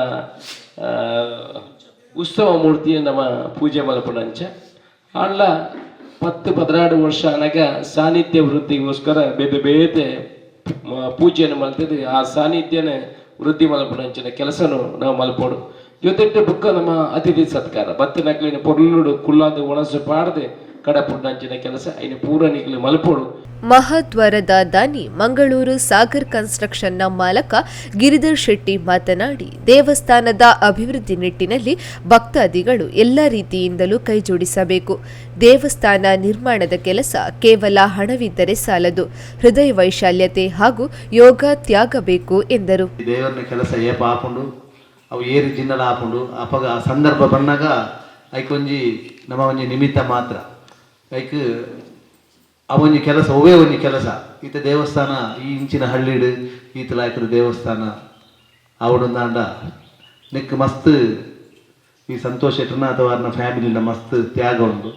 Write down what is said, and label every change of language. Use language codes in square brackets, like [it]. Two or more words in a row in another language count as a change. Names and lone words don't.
[tcy] ಉತ್ಸವ ಮೂರ್ತಿ ನಮ್ಮ ಪೂಜೆ ಮಲ್ಪನಂಚ ಅಲ್ಲ 10-16 ವರ್ಷ ಅನಗ ಸಾನ್ನಿಧ್ಯ ವೃದ್ಧಿಗೋಸ್ಕರ ಬೇತೆ ಪೂಜೆಯನ್ನು ಮಲ್ತಿದ್ದು ಆ ಸಾನ್ನಿಧ್ಯನ ವೃದ್ಧಿ ಮಲ್ಪನಂಚಿನ ಕೆಲಸನು ನಾವು ಮಲ್ಪೋಡು ಜೊತೆಟ್ಟು ಬುಕ್ಕ ನಮ್ಮ ಅತಿಥಿ ಸತ್ಕಾರ ಬತ್ತ ನಕ್ಲಿನ ಪೊರ್ಲುಡು ಕುಲ್ಲಾದ ಒಣಸು ಪಾಡದೆ ಕಡಪುಡ್ನಂಚಿನ ಕೆಲಸ ಐನ ಪೂರ ನಿಕ್ಲಿ ಮಲ್ಪೋಡು. [kn] ಮಹಾದ್ವಾರದ ದಾನಿ ಮಂಗಳೂರು ಸಾಗರ್ ಕನ್ಸ್ಟ್ರಕ್ಷನ್ನ ಮಾಲಕ ಗಿರಿಧರ್ ಶೆಟ್ಟಿ ಮಾತನಾಡಿ, ದೇವಸ್ಥಾನದ ಅಭಿವೃದ್ಧಿ ನಿಟ್ಟಿನಲ್ಲಿ ಭಕ್ತಾದಿಗಳು ಎಲ್ಲ ರೀತಿಯಿಂದಲೂ ಕೈಜೋಡಿಸಬೇಕು. ದೇವಸ್ಥಾನ ನಿರ್ಮಾಣದ ಕೆಲಸ ಕೇವಲ ಹಣವಿದ್ದರೆ ಸಾಲದು, ಹೃದಯ ವೈಶಾಲ್ಯತೆ ಹಾಗೂ ಯೋಗ ತ್ಯಾಗ ಬೇಕು ಎಂದರು. [tcy] ದೇವರ ಕೆಲಸ ಏಪ ಆಪುಂಡು ಅವು ಏರಿ ಜಿನ್ನಲ ಆಪುಂಡು ಅಪಗ ಸಂದರ್ಭ ಬಂದಾಗ ಐಕೊಂಜಿ ನಮ್ಮ ಒಂಜಿ ನಿಮಿತ್ತ ಮಾತ್ರ ಐಕ್ ಅವೊಂಜಿ ಕೆಲಸ ಒವೇ ಒಂಜಿ ಕೆಲಸ ಈತ ದೇವಸ್ಥಾನ ಈ ಇಂಚಿನ ಹಳ್ಳಿಡು ಈತಲಾಯ್ಕರ ದೇವಸ್ಥಾನ ಅವಡೊಂದಾಂಡ ನೆಕ್ ಮಸ್ತ್ ಈ ಸಂತೋಷ ಇಟ್ಟನ ಅಥವಾ ನನ್ನ ಫ್ಯಾಮಿಲಿನ ಮಸ್ತ್ ತ್ಯಾಗ ಉಂಡು.